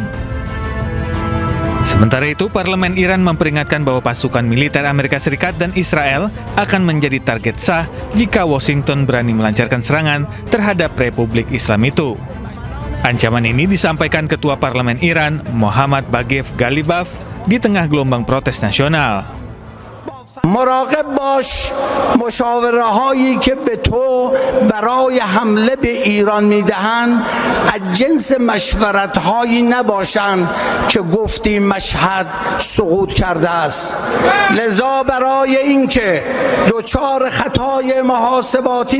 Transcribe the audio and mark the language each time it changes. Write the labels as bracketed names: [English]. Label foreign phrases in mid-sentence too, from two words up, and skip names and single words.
[Indonesian] Sementara itu, Parlemen Iran memperingatkan bahwa pasukan militer Amerika Serikat dan Israel akan menjadi target sah jika Washington berani melancarkan serangan terhadap Republik Islam itu. Ancaman ini disampaikan Ketua Parlemen Iran, Mohammad Baghev Ghalibaf, di tengah gelombang protes nasional. [Persian] مراقب باش مشاوره هایی که به تو برای حمله به ایران میدهند از جنس مشورت هایی نباشند که گفتی مشهد سقوط کرده است لذا برای اینکه دچار خطای محاسباتی